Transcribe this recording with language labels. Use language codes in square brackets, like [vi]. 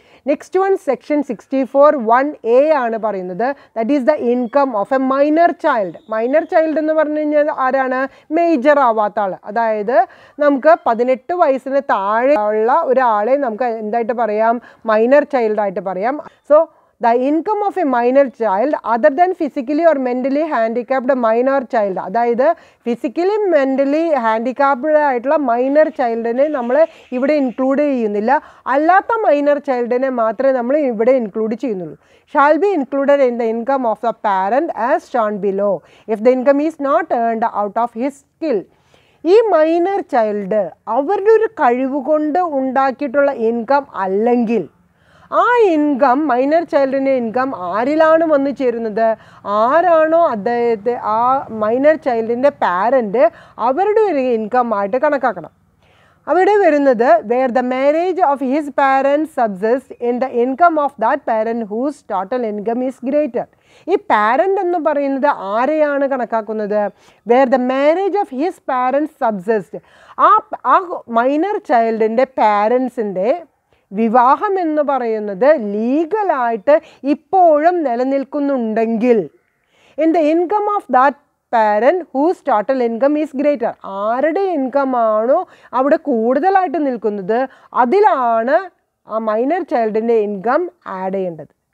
[ml] Next one section 64(1)(a) ആണ് പറയുന്നത്. [en] That is the income of a minor child. [ml] Minor child എന്ന് പറഞ്ഞു കഴിഞ്ഞാൽ ആരാണ്? മേജർ ആവാത്ത ആൾ. അതായത് നമുക്ക് 18 വയസ്സിന് താഴെ ഉള്ള ഒരാളെ നമുക്ക് എന്തായിട്ട് പറയാം? മൈനർ ചൈൽഡായിട്ട് പറയാം. [en] so the income of a minor child other than physically or mentally handicapped minor child, [ml] അതായത് ഫിസിക്കലി മെൻ്റലി ഹാൻഡിക്കാപ്ഡ് ആയിട്ടുള്ള മൈനർ ചൈൽഡിനെ നമ്മൾ ഇവിടെ ഇൻക്ലൂഡ് ചെയ്യുന്നില്ല. അല്ലാത്ത മൈനർ ചൈൽഡിനെ മാത്രമേ നമ്മൾ ഇവിടെ ഇൻക്ലൂഡ് ചെയ്യുന്നുള്ളൂ. [en] Shall be included in the income of the parent as shown below if the income is not earned out of his skill. [ml] ഈ മൈനർ ചൈൽഡ് അവരുടെ ഒരു കഴിവ് കൊണ്ട് ഉണ്ടാക്കിയിട്ടുള്ള ഇൻകം അല്ലെങ്കിൽ ആ ഇൻകം, മൈനർ ചൈൽഡിൻ്റെ ഇൻകം ആരിലാണ് വന്നു ചേരുന്നത്? ആരാണോ അദ്ദേഹത്തെ ആ മൈനർ ചൈൽഡിൻ്റെ പാരൻറ്റ് അവരുടെ ഒരു ഇൻകം ആയിട്ട് കണക്കാക്കണം. അവിടെ വരുന്നത് [en] where the marriage of his parents subsists in the income of that parent whose total income is greater. [ml] ഈ പാരൻ്റ് എന്ന് പറയുന്നത് ആരെയാണ് കണക്കാക്കുന്നത്? [en] where the marriage of his parents subsists, [ml] ആ മൈനർ ചൈൽഡിൻ്റെ പാരൻസിൻ്റെ വിവാഹം എന്ന് പറയുന്നത് ലീഗലായിട്ട് ഇപ്പോഴും നിലനിൽക്കുന്നുണ്ടെങ്കിൽ [en] in the income of that parent whose total income is greater, [ml] ആരുടെ ഇൻകം ആണോ അവിടെ കൂടുതലായിട്ട് നിൽക്കുന്നത് അതിലാണ് ആ മൈനർ ചൈൽഡിൻ്റെ ഇൻകം ആഡ് ചെയ്യേണ്ടത്.